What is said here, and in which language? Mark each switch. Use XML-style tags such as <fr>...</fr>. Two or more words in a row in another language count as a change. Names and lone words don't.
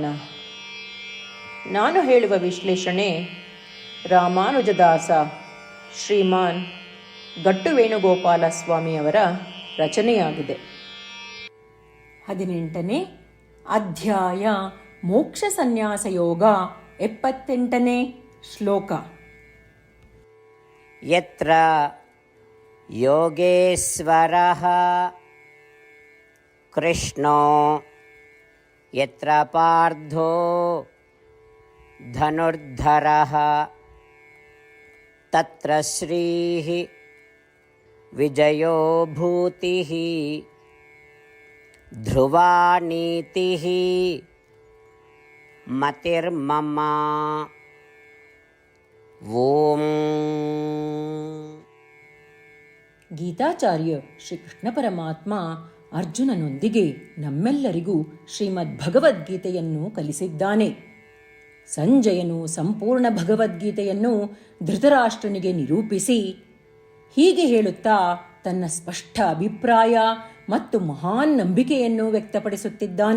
<kn>ನಾನು ಹೇಳುವ ವಿಶ್ಲೇಷಣೆ ರಾಮಾನುಜದಾಸ ಶ್ರೀಮಾನ್ ಗಟ್ಟು ವೇಣುಗೋಪಾಲ ಸ್ವಾಮಿಯವರ ರಚನೆಯಾಗಿದೆ. 18ನೇ ಅಧ್ಯಾಯ ಮೋಕ್ಷ ಸನ್ಯಾಸ ಯೋಗ. 78ನೇ ಶ್ಲೋಕ.</kn> <sa>ಯತ್ರ ಯೋಗೇಶ್ವರಃ ಕೃಷ್ಣೋ ಯತ್ರ ಪಾರ್ಥೋ ಧನುರ್ಧರಃ ತತ್ರ ಶ್ರೀಃ ವಿಜಯೋ ಭೂತಿಃ ಧ್ರುವಾ ನೀತಿಃ ಮತಿರ್ಮಮ. ಓಂ.</sa> <kn>ಗೀತಾಚಾರ್ಯ ಶ್ರೀಕೃಷ್ಣ ಪರಮಾತ್ಮ ಅರ್ಜುನನೊಂದಿಗೆ ನಮ್ಮೆಲ್ಲರಿಗೂ ಶ್ರೀಮದ್ ಭಗವದ್ಗೀತೆಯನ್ನು ಕಲಿಸಿದ್ದಾನೆ. ಸಂಜಯನು ಸಂಪೂರ್ಣ ಭಗವದ್ಗೀತೆಯನ್ನು ಧೃತರಾಷ್ಟ್ರನಿಗೆ ನಿರೂಪಿಸಿ ಹೀಗೆ ಹೇಳುತ್ತಾ ತನ್ನ ಸ್ಪಷ್ಟ ಅಭಿಪ್ರಾಯ ಮತ್ತು ಮಹಾನ್ ನಂಬಿಕೆಯನ್ನು ವ್ಯಕ್ತಪಡಿಸುತ್ತಿದ್ದಾನೆ.</kn>